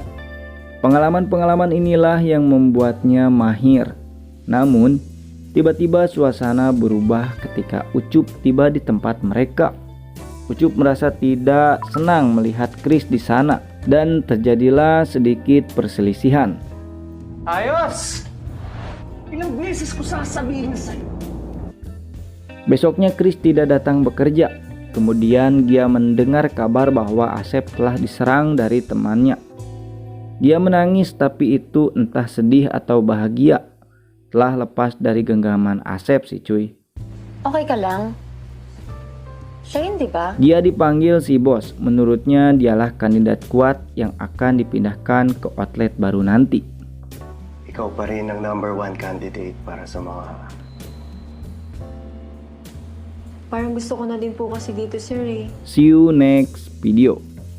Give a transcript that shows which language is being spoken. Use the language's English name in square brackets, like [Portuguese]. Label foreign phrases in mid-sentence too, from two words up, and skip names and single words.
[Indonesian] Pengalaman-pengalaman inilah yang membuatnya mahir. Namun, tiba-tiba suasana berubah ketika Ucup tiba di tempat mereka. Ucup merasa tidak senang melihat Chris di sana dan terjadilah sedikit perselisihan. [Filipino] Ayos! Ilang beses ko sasabihin sa'yo. [Indonesian] Besoknya Chris tidak datang bekerja. Kemudian Gia mendengar kabar bahwa Asep telah diserang dari temannya. Dia menangis, tapi itu entah sedih atau bahagia. Telah lepas dari genggaman Asep sih cuy. [Filipino] Okay ka lang? Siya yun, di ba? [Indonesian] Dia dipanggil si bos. Menurutnya dialah kandidat kuat yang akan dipindahkan ke outlet baru nanti. [Filipino] Ikaw pa rin ang [English] number 1 candidate [Filipino] para sa mga... Parang gusto ko na din po kasi dito, sir eh. [English] See you next video.